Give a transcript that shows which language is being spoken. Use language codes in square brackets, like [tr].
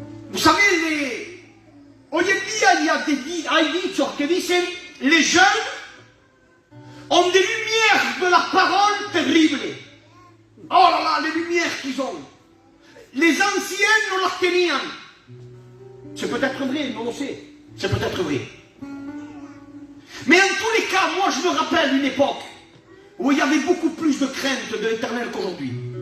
[fr] Vous savez, [es] hoy en día hay dichos que dicen, [fr] les jeunes ont des lumières de la parole terribles. Oh là là, les lumières qu'ils ont. Les anciens [es] no las tenían. [fr] C'est peut-être vrai, non le sait. C'est peut-être vrai. Mais en tous les cas, moi je me rappelle une époque où il y avait beaucoup plus de crainte de l'Éternel qu'aujourd'hui.